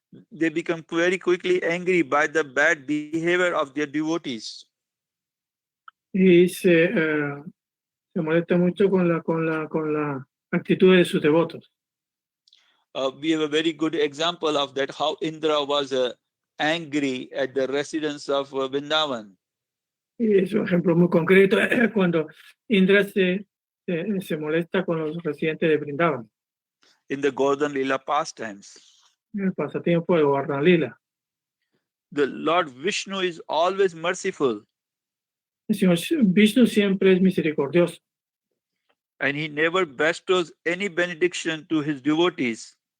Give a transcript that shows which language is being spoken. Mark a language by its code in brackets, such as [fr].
[en] They become very quickly angry by the bad behavior of their devotees. [es] Y se molestan mucho con la actitud de sus devotos. [en] We have a very good example of that, how Indra was angry at the residents of Vrindavan. [es] Y es un ejemplo muy concreto cuando Indra se molesta con los residentes de Vrindavan, [en] In the Gordhan Lila pastimes. [es] en el pasatiempo de Gordhan Lila. [en] The Lord Vishnu is always merciful, [es] El señor Vishnu siempre es misericordioso [en] and he never bestows any benediction to his devotees